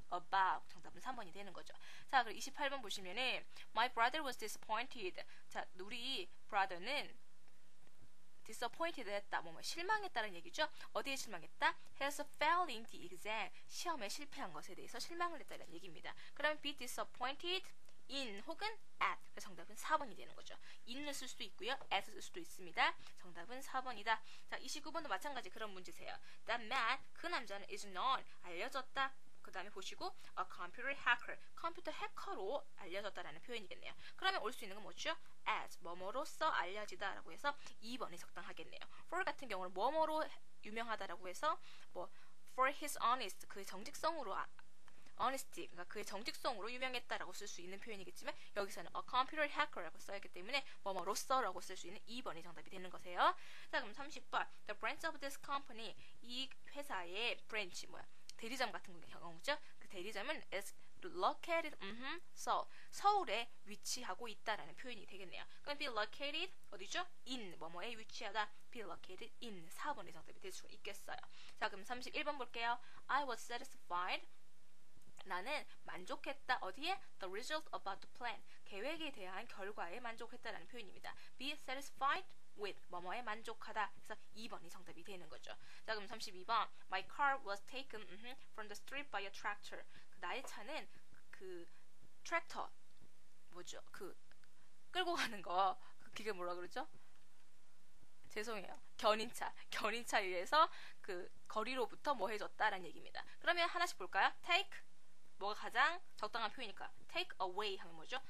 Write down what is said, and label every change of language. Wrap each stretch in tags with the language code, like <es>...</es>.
<ko>About 정답은 3번이 되는 거죠. 자, 그리고 28번 보시면은</ko> <en>My brother was disappointed.</en> <ko>자, 우리 brother는 disappointed 했다. 뭐 실망했다는 얘기죠. 어디에 실망했다?</ko> <en>has failed in the exam.</en> <ko>시험에 실패한 것에 대해서 실망을 했다는 얘기입니다. 그러면 be disappointed in 혹은 at. 그래서 정답은 4번이 되는 거죠. in을 쓸 수도 있고요. at 쓸 수도 있습니다. 정답은 4번이다. 자, 29번도 마찬가지 그런 문제세요.</ko> <en>That man,</en> <ko>그 남자는</ko> <en>is known,</en> <ko>알려졌다. 그 다음에 보시고 a computer hacker, 컴퓨터 해커로 알려졌다라는 표현이겠네요. 그러면 올 수 있는 건 뭐죠? as, 뭐뭐로써 알려지다 라고 해서 2번이 적당하겠네요. for 같은 경우는 뭐뭐로 유명하다라고 해서 뭐</ko> <en>for his honest,</en> <ko>그 정직성으로 honesty, 그러니까 그의 정직성으로 유명했다라고 쓸 수 있는 표현이겠지만 여기서는 a computer hacker라고 써있기 때문에 뭐뭐로써라고 쓸 수 있는 2번이 정답이 되는 거세요. 자, 그럼 30번</ko> <en>The branch of this company,</en> <ko>이 회사의 branch 뭐야? 대리점 같은 경우죠. 그 대리점은 is located 서울에 위치하고 있다라는 표현이 되겠네요. 그럼 be located 어디죠? in 뭐뭐에 위치하다. be located in 4번의 정답이 될 수가 있겠어요. 자, 그럼 31번 볼게요.</ko> <en>I was satisfied.</en> <ko>나는 만족했다. 어디에?</ko> <en>The result about the plan.</en> <ko>계획에 대한 결과에 만족했다라는 표현입니다.</ko> <en>Be satisfied with</en> <ko>뭐뭐에 만족하다. 그래서 2번이 정답이 되는 거죠. 자, 그럼 32번</ko> <en>My car was taken from the street by a tractor.</en> <ko>나의 차는 그 트랙터 뭐죠? 그 끌고 가는 거 그게 뭐라 그러죠? 죄송해요. 견인차에 의해서 그 거리로부터 뭐 해줬다라는 얘기입니다. 그러면 하나씩 볼까요? take 뭐가 가장 적당한 표현일까? take away 하면 뭐죠?</ko>